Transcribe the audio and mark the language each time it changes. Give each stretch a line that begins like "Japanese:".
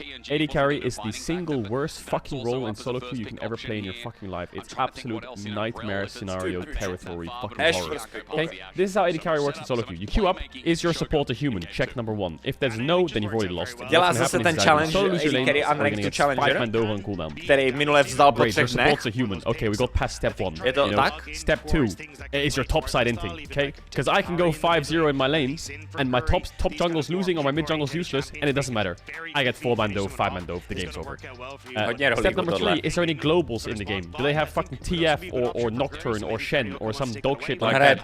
English: AD carry is the single worst fucking role in solo queue you can ever play in your fucking life. It's absolute nightmare scenario territory fucking horror. Okay, this is how AD carry works in solo queue. You queue up, is your support a human? Check number 1. If there's no, then you've already lost.
Czech: Dělá zase ten challenge, AD carry unranked challenger, který minule vzdal po 3 dnech.
English: Support's a human. Okay, we got past step 1.
Czech: Je to tak?
English: Step 2 is your top side inting. Okay, because I can go 5-0 in my lane, and my top jungle's losing or my mid jungle's useless, and it doesn't matter. I get 4-man dove, 5-man dove, the game's over. Step number 3, is there any globals in the game? Do they have fucking TF or Nocturne or Shen or some dog shit like that?